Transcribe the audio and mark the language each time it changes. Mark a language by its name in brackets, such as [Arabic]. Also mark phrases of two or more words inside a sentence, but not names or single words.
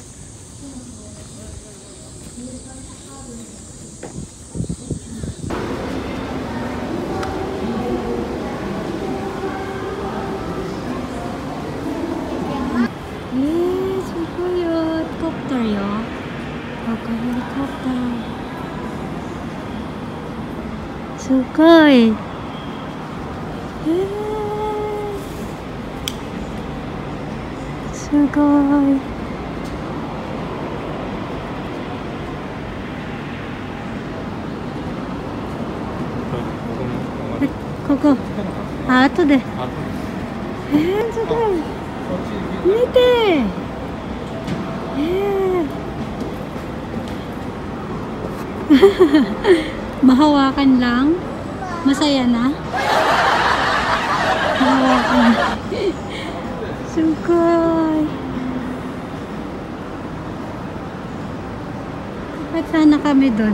[English] Yes, helicopter yo. Okay, helicopter. [Japanese] Sugoi. Sugoi. Koko. あ、後で。すごい. Mite. [Filipino] Mahawakan lang. Masaya na. Mahawakan. Sugoi. Dapat sana kami doon.